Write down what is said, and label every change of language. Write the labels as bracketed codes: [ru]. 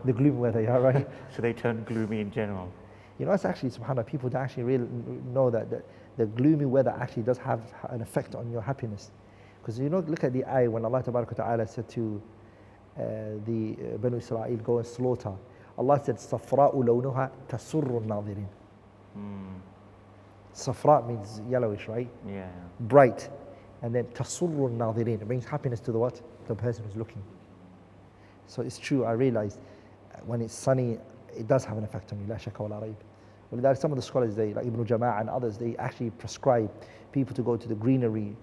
[en] The gloomy weather, yeah, right? So they turn gloomy in general. You know, it's actually, subhanAllah, people don't actually really know that the gloomy weather actually does have an effect on your happiness. Because you know, look at the ayah when Allah Ta'ala said to the Banu Israel, go and slaughter. Allah said, [ar] صَفْرَاءُ لَوْنُهَا تَسُرُّ النَّاظِرِينَ. [en] Safra means yellowish, right? Yeah. Bright. And then tasurru al-nadhirin, it brings happiness to the person who's looking. So it's true, I realized when it's sunny, it does have an effect on you, [ar] la shakka wa la rayb. [en] Some of the scholars, like Ibn Jama'ah and others, they actually prescribe people to go to the greenery.